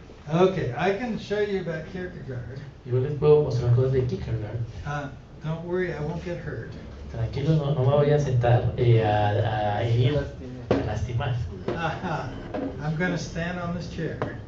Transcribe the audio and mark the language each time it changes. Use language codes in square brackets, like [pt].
[en] Okay, I can show you about Kierkegaard. [es] Yo les puedo mostrar cosas de Kierkegaard. [en] Don't worry, I won't get hurt. [es] Tranquilo, no me voy a sentar a herir, a lastimar. [en] I'm going to stand on this chair.